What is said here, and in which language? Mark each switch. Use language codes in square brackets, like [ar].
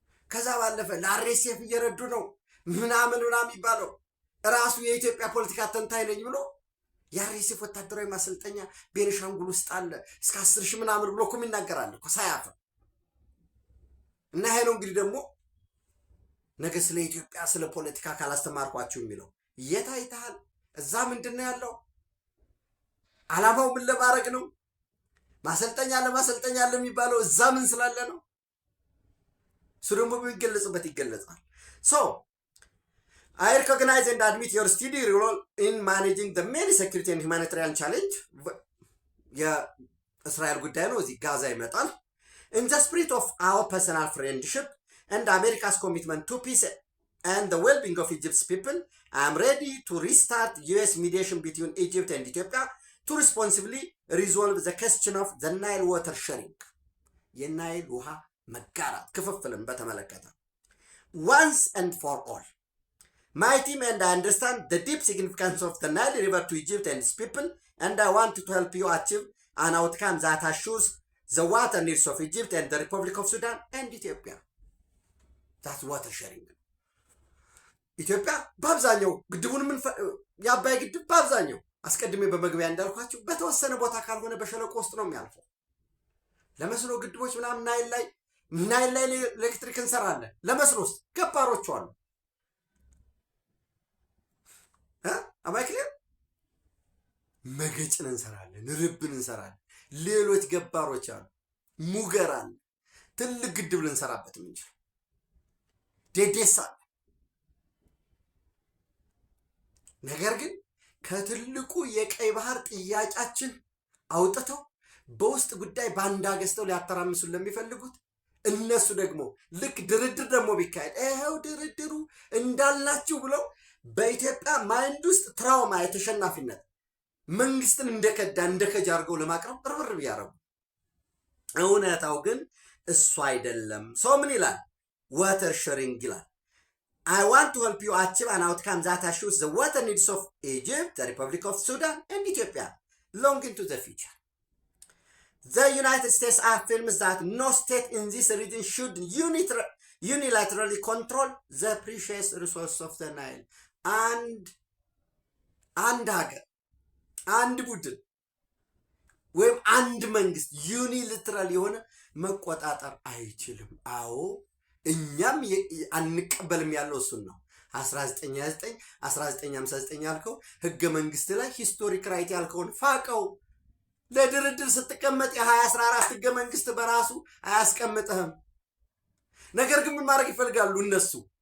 [am] ከዛ ባለፈ ለአርኤስኤፍ እየረዱ ነው ምናምን የሚባለው ራሱ የኢትዮጵያ ፖለቲካ ተንታኝ ነኝ ብሎ የአርኤስኤፍ ወታደራዊ ማሰልጠኛ ቤኒሻንጉል ውስጥ አለ እስከ 10 ሺህ ምናምን ብሎ እኮ ይናገራል እኮ ሳያፍር። እና ይሄ ነው እንግዲህ ደግሞ ነገ ስለ ኢትዮጵያ ስለ ፖለቲካ ካላስተማርኳችሁ የሚለው የት አይተሃል? እዛ ምንድን ነው ያለው? ዓላማው ምን ለማድረግ ነው? ማሰልጠኛ ለማሰልጠኛ ለሚባለው እዛ ምን ስላለ ነው? እሱ ደግሞ በሚገለጽበት ይገለጻል። [en] I recognize and admit your steady role in managing the many security and humanitarian challenge. [am] የእስራኤል ጉዳይ ነው። እዚህ ጋዛ ይመጣል። [en] In the spirit of our personal friendship and America's commitment to peace and the well-being of Egypt's people, I am ready to restart US mediation between Egypt and Ethiopia to responsibly resolve the question of the Nile water sharing. [am] የናይል ውሃ መጋራት ክፍፍልን በተመለከተ [en] once and for all. My team and I understand the deep significance of the Nile River to Egypt and its people, and I want to help you achieve an outcome that assures the water needs of Egypt and the Republic of Sudan and Ethiopia. That's water sharing. [am] ኢትዮጵያ በአብዛኛው ግድቡን የአባይ ግድብ በአብዛኛው አስቀድሜ በመግቢያ እንዳልኳችሁ በተወሰነ ቦታ ካልሆነ በሸለቆ ውስጥ ነው የሚያልፈው። ለመስኖ ግድቦች ምናምን ናይል ላይ ናይል ላይ ኤሌክትሪክ እንሰራለን። ለመስኖስ ገባሮች አሉ። አማክሊያ መገጭን እንሰራለን፣ ርብን እንሰራለን። ሌሎች ገባሮች አሉ። ሙገር አለ። ትልቅ ግድብ ልንሰራበት የምንችል ዴዴሳ አለ። ነገር ግን ከትልቁ የቀይ ባህር ጥያቄያችን አውጥተው በውስጥ ጉዳይ ባንዳ ገዝተው ሊያተራምሱን ለሚፈልጉት እነሱ ደግሞ ልክ ድርድር ደግሞ ቢካሄድ ይኸው ድርድሩ እንዳልናችሁ ብለው በኢትዮጵያ ማይንድ ውስጥ ትራውማ የተሸናፊነት መንግስትን እንደከዳ እንደከጃ አድርገው ለማቅረብ ርብርብ ያደረጉ፣ እውነታው ግን እሱ አይደለም። ሰው ምን ይላል? ዋተር ሼሪንግ ይላል። [en] I want to help you achieve an outcome that assures the water needs of Egypt, the Republic of Sudan, and Ethiopia long into the future. The United States affirms that no state in this region should unilaterally control the precious resource of the Nile. [am] አንድ ሀገር፣ አንድ ቡድን ወይም አንድ መንግስት ዩኒላተራል የሆነ መቆጣጠር አይችልም። አዎ እኛም አንቀበልም ያለው እሱን ነው። 1929 1959 ያልከው ህገ መንግስት ላይ ሂስቶሪክ ራይት ያልከውን ፋቀው። ለድርድር ስትቀመጥ የ2014 ህገ መንግስት በራሱ አያስቀምጥህም። ነገር ግን ምን ማድረግ ይፈልጋሉ እነሱ?